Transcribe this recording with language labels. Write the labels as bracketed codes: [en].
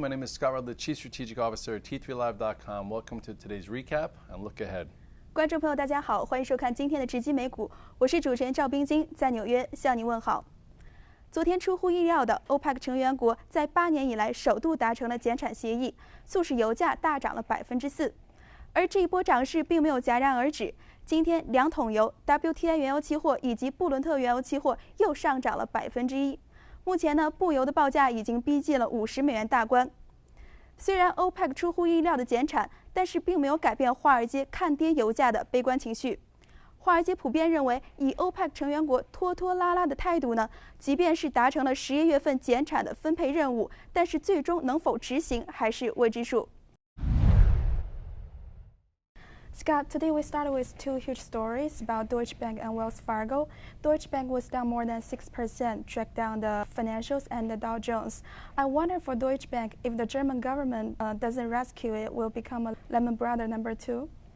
[en] My name is Scott Rudd, the Chief Strategic Officer at T3Live.com. Welcome to today's recap and look ahead. [zh] 观众朋友，大家好，欢迎收看今天的直击美股，我是主持人赵冰晶，在纽约向您问好。昨天出乎意料的 ，OPEC 成员国在8年以来首度达成了减产协议，促使油价大涨了4%。而这一波涨势并没有戛然而止，今天2桶油、WTI 原油期货以及布伦特原油期货又上涨了1%。目前呢，布油的报价已经逼近了50美元大关。虽然 OPEC 出乎意料的减产，但是并没有改变华尔街看跌油价的悲观情绪。华尔街普遍认为，以 OPEC 成员国拖拖拉拉的态度呢，即便是达成了11月份减产的分配任务，但是最终能否执行还是未知数。 [en] Scott, today we started with two huge stories about Deutsche Bank and Wells Fargo. Deutsche Bank was down more than 6%, dragged down the financials and the Dow Jones. I wonder for Deutsche Bank, if the German government doesn't rescue it, will become a Lehman Brothers #2?